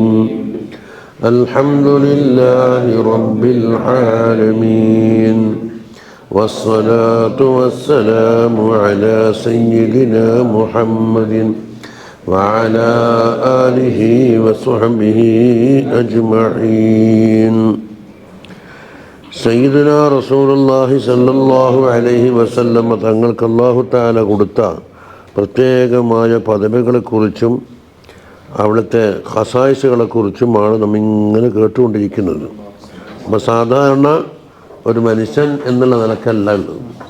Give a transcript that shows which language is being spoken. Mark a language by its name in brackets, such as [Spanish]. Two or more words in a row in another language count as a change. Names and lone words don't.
[Arabic] الحمد لله رب العالمين، والصلاة والسلام على سيدنا محمد وعلى آله وصحبه أجمعين. سيدنا رسول الله صلى الله عليه وسلم [Malayalam] തങ്ങൾക്ക് [Arabic] الله تعالى [Malayalam] കൊടുത്ത പ്രത്യേകമായ പദവികളെക്കുറിച്ചും അവിടുത്തെ ഖസായിസുകളെക്കുറിച്ചുമാണ് നമ്മൾ ഇങ്ങനെ കേട്ടുകൊണ്ടിരിക്കുന്നത്. അപ്പോൾ സാധാരണ ഒരു മനുഷ്യൻ എന്നുള്ള നിലക്കല്ല ഉള്ളത്.